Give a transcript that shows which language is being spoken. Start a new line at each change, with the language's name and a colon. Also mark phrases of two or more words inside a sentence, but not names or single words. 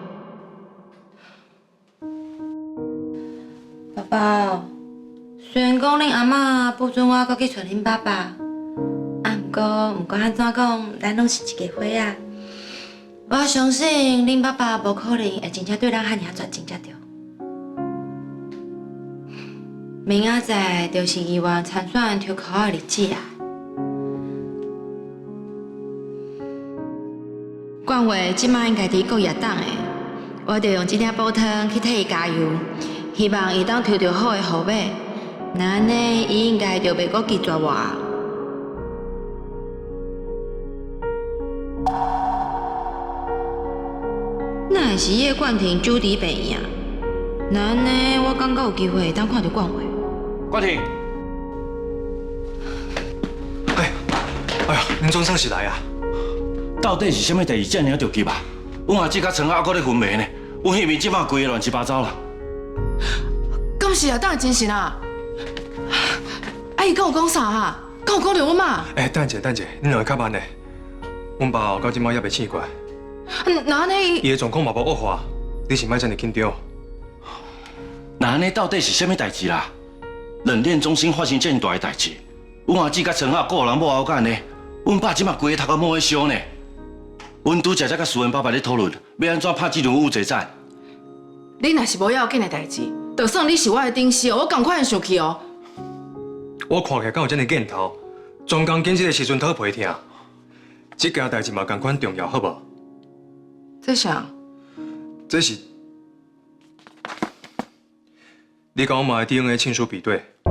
Min Nan Chinese: 爸爸，虽然讲恁阿嬷不准我搁去找恁爸爸，啊，不管安怎讲，咱拢是一家伙仔。我相信恁爸爸无可能会真正对咱遐尔绝情才对。明仔载就是议员参选抽考的日子啊！冠伟即摆应该伫国业党的，我着用这粒补汤去替伊加油，希望伊当抽到好的号码。那安尼，伊应该就袂阁拒绝我。那会是叶冠廷主持病院，那安尼我感觉有机会当看到冠伟。冠廷，哎呀，恁总算是来啊！到底是啥物代志遮尔着急啊？阮阿姊甲陈阿搁咧昏迷呢，阮迄边即马规个乱七八糟啦。敢是啊，当然真是啦。啊，伊跟我讲啥啊？跟我讲着阮妈。等者，恁两个较慢咧。阮爸到即马还袂醒过来。那安尼伊的状况嘛无恶化，你是莫遮尔紧张。那安尼到底是啥物代志啦？冷链中心发生遮尔大的代志，阮阿姊甲陈阿个人某后干呢，阮爸即马规个头壳摸喺烧呢。阮拄则甲苏文爸爸咧讨论，要安怎拍这场乌贼战。你若是无要紧的代志，就算你是我的顶司哦，我赶快想去哦。我看起来敢有遮尔劲头，专工紧这个时阵讨皮听。这件代志嘛同款重要，好无？这啥？这是你甲我妈的 DNA 亲属比对。